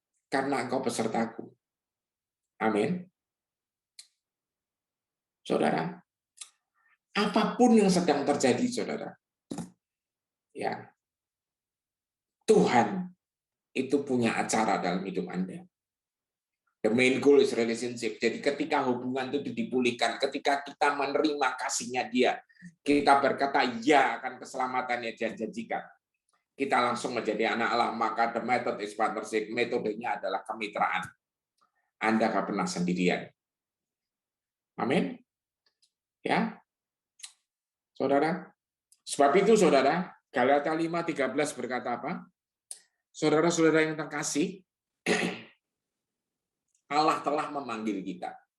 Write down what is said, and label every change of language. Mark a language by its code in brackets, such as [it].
[id] Karena engkau besertaku. Amin. Saudara, apapun yang sedang terjadi, saudara, ya, Tuhan itu punya acara dalam hidup Anda. [en] The main goal is relationship. [id] Jadi ketika hubungan itu dipulihkan, ketika kita menerima kasihnya Dia, kita berkata ya akan keselamatan yang Dia janjikan, kita langsung menjadi anak Allah. [en] Maka the method is partnership. [id] Metodenya adalah kemitraan. Anda gak pernah sendirian. Amin. Ya, saudara. Sebab itu, saudara, Galatia 5:13 berkata apa? Saudara-saudara yang terkasih, Allah telah memanggil kita.